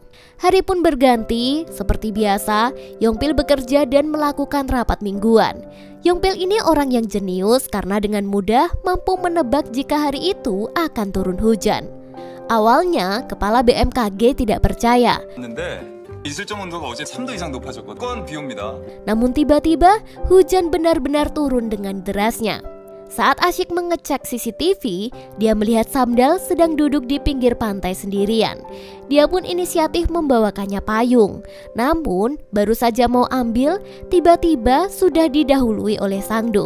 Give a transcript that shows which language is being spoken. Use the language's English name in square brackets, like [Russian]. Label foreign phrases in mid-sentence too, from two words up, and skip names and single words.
[Indonesian] Hari pun berganti, seperti biasa Yongpil bekerja dan melakukan rapat mingguan. Yongpil ini orang yang jenius karena dengan mudah mampu menebak jika hari itu akan turun hujan. Awalnya kepala BMKG tidak percaya. [Korean] 일실점 온도가 어제 3도 이상 높아졌거든요. 무조건 비 옵니다. [Indonesian] Namun tiba-tiba hujan benar-benar turun dengan derasnya. Saat asyik mengecek CCTV, dia melihat Samdal sedang duduk di pinggir pantai sendirian. Dia pun inisiatif membawakannya payung. Namun baru saja mau ambil, tiba-tiba sudah didahului oleh Sangdo.